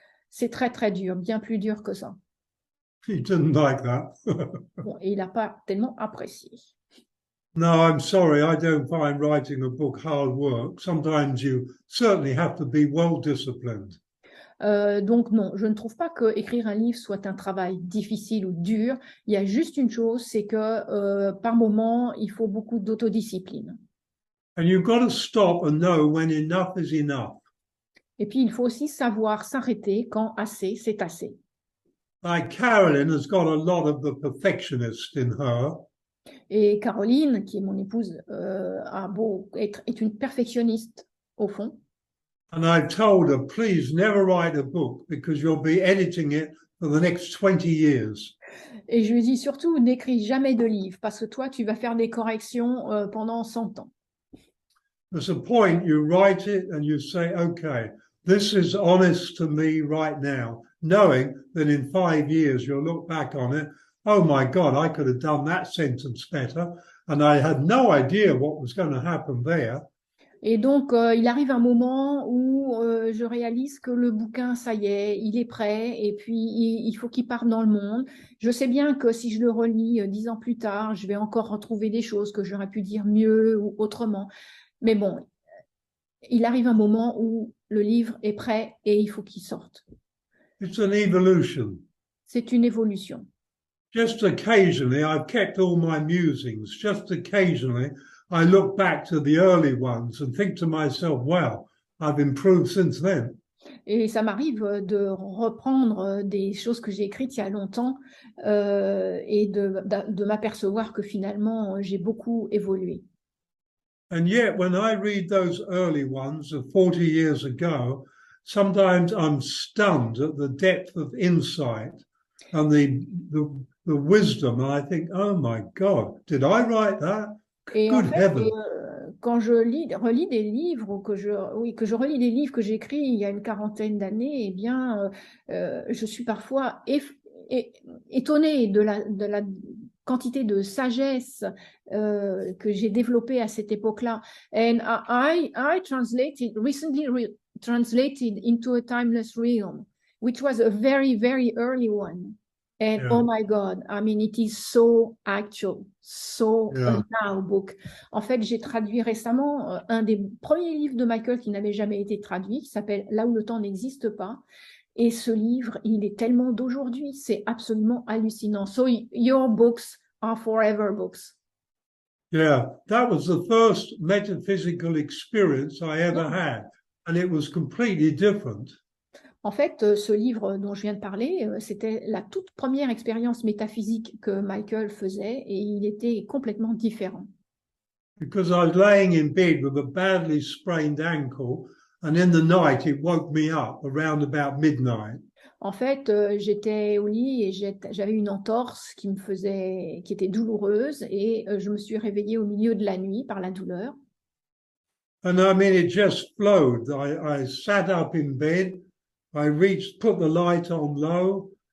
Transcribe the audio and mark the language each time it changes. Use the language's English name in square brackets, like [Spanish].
[French] C'est très, très dur, bien plus dur que ça. [English] He didn't like that. [French] Bon, et il n'a pas tellement apprécié. [English] No, I'm sorry, I don't find writing a book hard work. Sometimes you certainly have to be well disciplined. [French] Donc non, je ne trouve pas que écrire un livre soit un travail difficile ou dur. Il y a juste une chose, c'est que par moment, il faut beaucoup d'autodiscipline. [English] And you've got to stop and know when enough is enough. [French] Et puis, il faut aussi savoir s'arrêter quand assez, c'est assez. [English] Like Carolyn has got a lot of the perfectionist in her. [French] Et Caroline, qui est mon épouse, est une perfectionniste au fond. [English] And I've told her, please never write a book because you'll be editing it for the next 20 years. [French] Et je lui dis surtout, n'écris jamais de livre parce que toi, tu vas faire des corrections pendant 100 ans. [English] There's a point you write it and you say, okay, this is honest to me right now, knowing that in 5 years you'll look back on it. Oh my God, I could have done that sentence better. And I had no idea what was going to happen there. [French] Et donc, il arrive un moment où je réalise que le bouquin, ça y est, il est prêt, et puis il faut qu'il parte dans le monde. Je sais bien que si je le relis 10 ans plus tard, je vais encore retrouver des choses que j'aurais pu dire mieux ou autrement. Mais bon, il arrive un moment où le livre est prêt et il faut qu'il sorte. [English] It's an evolution. [French] C'est une évolution. [English] Just occasionally, I've kept all my musings. Just occasionally, I look back to the early ones and think to myself, wow, I've improved since then. [French] Et ça m'arrive de reprendre des choses que j'ai écrites il y a longtemps et de m'apercevoir que finalement, j'ai beaucoup évolué. [English] And yet, when I read those early ones of 40 years ago, sometimes I'm stunned at the depth of insight and the wisdom. And I think, oh my God, did I write that? [French] Et en [English] Good [French] fait, [English] heavens. [French] quand je relis des livres ou que je relis des livres que j'ai écrits il y a une quarantaine d'années, eh bien, je suis parfois étonnée de la quantité de sagesse que j'ai développée à cette époque-là. [English] And I recently translated into a timeless realm, which was a very, very early one. And Yeah. oh my God, I mean, it is so actual, so Yeah. now book. [French] En fait, j'ai traduit récemment un des premiers livres de Michael qui n'avait jamais été traduit, qui s'appelle Là où le temps n'existe pas. Et ce livre, il est tellement d'aujourd'hui, c'est absolument hallucinant. [English] So your books are forever books. Yeah, that was the first metaphysical experience I ever had, and it was completely different. [French] En fait, ce livre dont je viens de parler, c'était la toute première expérience métaphysique que Michael faisait et il était complètement différent. [English] Because I was laying in bed with a badly sprained ankle, and in the night it woke me up around about midnight. [French] En fait, j'étais au lit et j'avais une entorse qui était douloureuse et je me suis réveillée au milieu de la nuit par la douleur. [English] And I mean, it just flowed. I sat up in bed, I reached, put the light on low.